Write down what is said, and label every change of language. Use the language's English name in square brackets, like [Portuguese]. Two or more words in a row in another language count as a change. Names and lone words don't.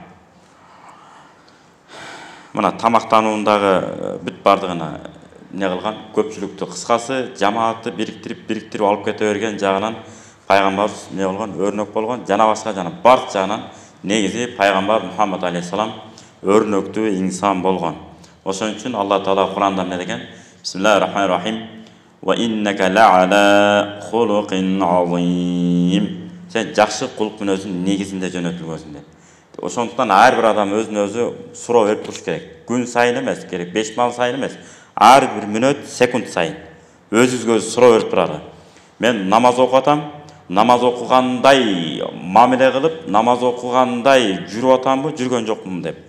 [Kyrgyz] Мына тамактануундагы бүт бардыгына эмне кылган? Көпчүлүктү, кыскасы жамаатты бириктирип алып кете берген жагынан пайгамбарыбыз эмне болгон? Өрнөк болгон. Жана башка жана барча жагынан негизи пайгамбар Мухаммад алейхиссалам өрнөктүү инсан болгон. Ошон үчүн Алла Таала Куранда эмне деген? [Arabic] بسم الله الرحمن الرحيم. وإنك لعلى خلق عظيم. [Kyrgyz] Сен жакшы кулук мүнөзүн негизинде жөнөтүлгөнсүң деп. Ошондуктан ар бир адам өзүнө суроо берип туруш керек. Күн сайын эмес, керек 5 мал сайын эмес. Ар бир мүнөт, секунд сайын өзүбүзгө суроо берип туралы. Мен намаз окуп атам, намаз окугандай мамиле кылып, намаз окугандай жүрүп атамбы, жүргөн жокмун деп.